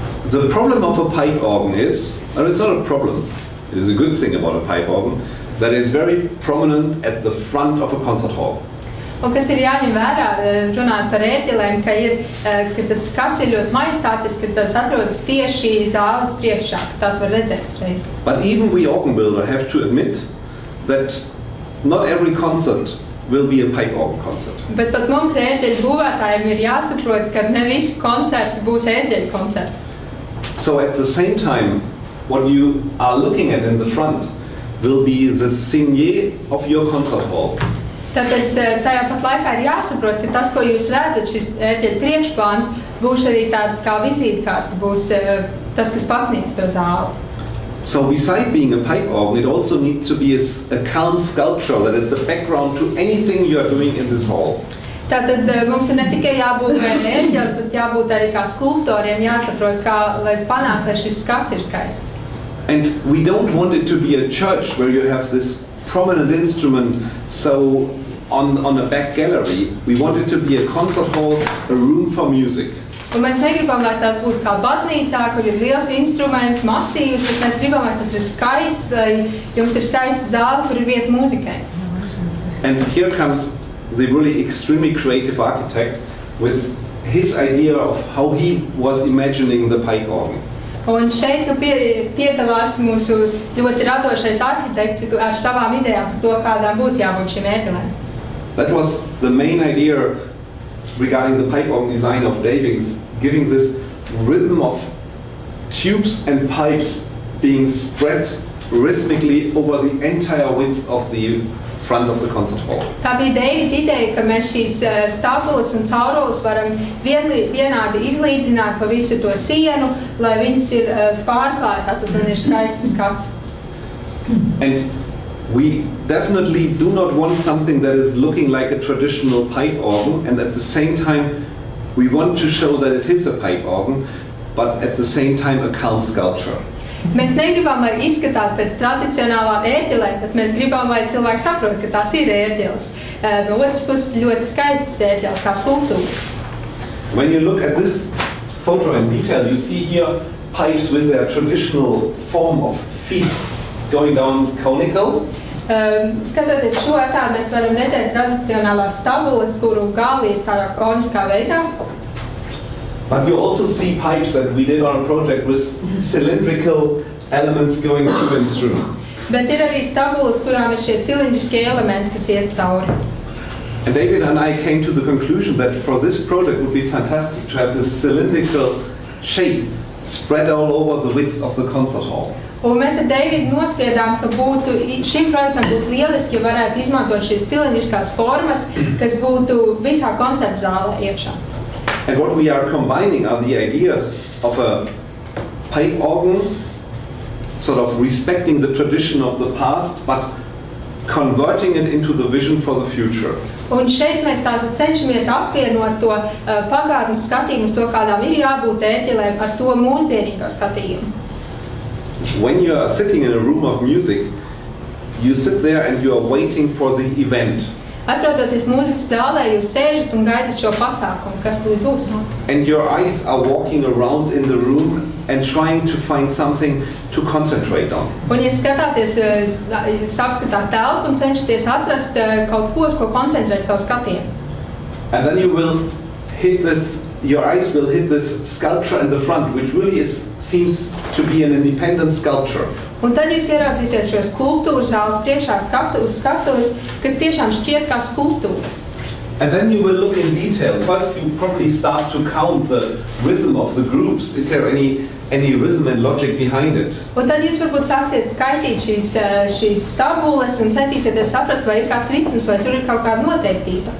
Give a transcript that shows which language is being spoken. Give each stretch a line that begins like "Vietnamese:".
English: The problem of a pipe organ is, and it's not a problem, it is a good thing about a pipe organ, that it's very prominent at the front of a concert hall.
Latvian: Un kas ir jāņem vērā, runāt par ētilēm, ka tas skats ir ļoti majestātisks, ka tas atrodas tieši zāles priekšā, ka tās var redzēt reiz.
English: But even we organ builder have to admit that not every concert will be a pipe organ concert.
Latvian: Bet pat mums ēteļu būvētājiem ir jāsaprot, ka ne visi koncerti būs ēteļu koncerti.
English: So at the same time, what you are looking at in the front will be the signet of your concert hall.
Latvian: Tāpēc tajā pat laikā ir jāsaprot, ka tas, ko jūs redzat, šis ērģeļa priekšplāns, būs arī tāda kā vizītkarte, būs tas, kas pasniegs to zāli.
English: So beside being a pipe organ, it also needs to be a calm sculpture that is the background to anything you are doing in this hall.
Latvian: Tātad mums ir ne tikai jābūt ērģelis, bet jābūt arī kā skulptoriem, jāsaprot, kā, lai panāk, lai šis skats ir skaists.
English: And we don't want it to be a church where you have this prominent instrument, so on a back gallery. We want it to be a concert hall, a room for music.
Latvian: Un mēs negribam, lai tās būtu kā baznīcā, kur ir liels instruments, masīvs, bet mēs gribam, lai tas ir skaists, jums ir skaista zāle, kur ir vieta mūzikai.
English: And here comes the really extremely creative architect with his idea of how he was imagining the pipe organ.
Latvian: Un šeit piedalās mūsu ļoti radošais arhitekts ar savām idejām par to, kādām būtu jābūt šim ērģelēm.
English: That was the main idea regarding the pipe organ design of Davings, giving this rhythm of tubes and pipes being spread rhythmically over the entire width of the front of the concert hall.
Latvian: Tā bija Davida ideja, ka mēs šīs stabulas un caurules varam vienādi izlīdzināt pa visu to sienu, lai viņas ir pārklātā, tad ir skaists skats.
English: And we definitely do not want something that is looking like a traditional pipe organ, and at the same time we want to show that it is a pipe organ, but at the same time a calm sculpture.
Latvian: Mēs negribam, lai izskatās pēc tradicionālā ērģelē, bet mēs gribam, lai cilvēki saprot, ka tās ir ērģeles. No otras puses ļoti skaistas ērģeles, kā skulptūra.
English: When you look at this photo in detail, you see here pipes with their traditional form of feet going down conical.
Latvian: Skatoties šo attēlu, mēs varam redzēt tradicionālās stabulas, kuru gali ir tādā koniskā veidā.
English: But you also see pipes that we did on a project with cylindrical elements going through and through.
Latvian: Bet ir arī stabulas, kurām ir šie cilindriskie elementi, kas iet cauri.
English: And David and I came to the conclusion that for this project it would be fantastic to have this cylindrical shape spread all over the width of the concert hall.
Latvian: Un mēs ar Davidu nospriedām, ka šim projektam būtu lieliski, ja varētu izmantot šīs cilindriskās formas, kas būtu visā koncerta zālē iekšā.
English: And what we are combining are the ideas of a pipe organ, sort of respecting the tradition of the past, but converting it into the vision for the future.
Latvian: Un šeit mēs tātad cenšamies apvienot to pagātnes skatījumu uz to, kādām ir jābūt ērģelēm, ar to mūsdienīgo skatījumu.
English: When you are sitting in a room of music, you sit there and you are waiting for the event.
Latvian: Atrodoties mūzikas zālē, jūs sēžat un gaidat šo pasākumu, kas līdz būs.
English: And your eyes are walking around in the room and trying to find something to concentrate on.
Latvian: Un, ja skatāties, jūs apskatāt telpu un cenšaties atrast kaut ko, uz ko koncentrēt savu skatienu.
English: And then you will hit this, your eyes will hit this sculpture in the front, which really seems to be an independent sculpture.
Latvian: Un tad jūs ieraudzīsiet šo skulptūru zāles priekšā uz skatuves, kas tiešām šķiet kā skulptūra.
English: And then you will look in detail. First, you probably start to count the rhythm of the groups. Is there any rhythm and logic behind it?
Latvian: Un tad jūs varbūt sāksiet skaitīt šīs stabules un centīsieties saprast, vai ir kāds ritms, vai tur ir kaut kāda noteiktība.